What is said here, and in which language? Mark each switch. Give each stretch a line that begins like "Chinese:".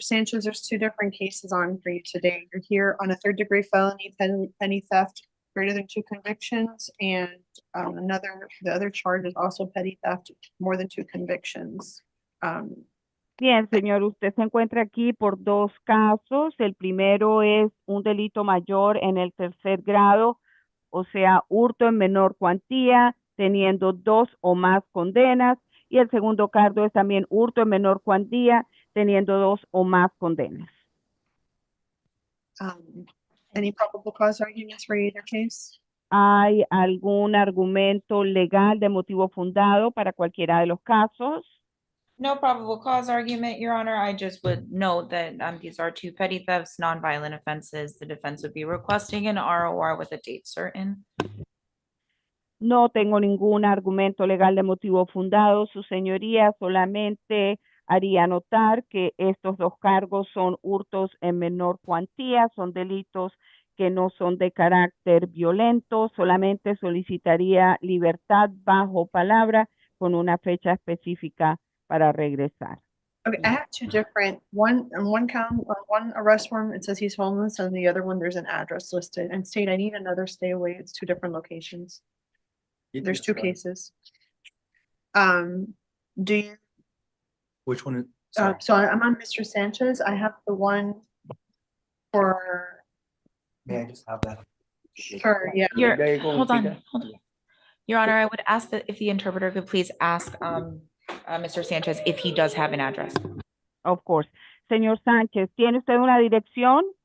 English: Sanchez, there's two different cases on for you today. You're here on a third-degree felony, petty theft, greater than 2 convictions, and the other charge is also petty theft, more than 2 convictions.
Spanish: Bien, señor, usted se encuentra aquí por 2 casos. El primero es un delito mayor en el 3er grado, o sea, hurto en menor cuantía, teniendo 2 o más condenas. Y el segundo cargo es también hurto en menor cuantía, teniendo 2 o más condenas.
English: Any probable cause arguments for either case?
Spanish: ¿Hay algún argumento legal de motivo fundado para cualquiera de los casos?
English: No probable cause argument, Your Honor. I just would note that these are 2 petty thefts, nonviolent offenses. The defense would be requesting an ROR with a date certain.
Spanish: No tengo ningún argumento legal de motivo fundado, su señoría. Solamente haría notar que estos 2 cargos son hurtos en menor cuantía, son delitos que no son de carácter violento. Solamente solicitaría libertad bajo palabra con una fecha específica para regresar.
English: Okay, I have 2 different, one count, on one arrest form, it says he's homeless, and the other one, there's an address listed. And state, I need another stay away. It's 2 different locations. There's 2 cases. Do you, Which one? Sorry. so I'm on Mr. Sanchez. I have the one for, May I just have that? yeah. Hold on. Your Honor, I would ask that if the interpreter could please ask Mr. Sanchez if he does have an address. Of course.
Spanish: Señor Sánchez, ¿tiene usted una dirección?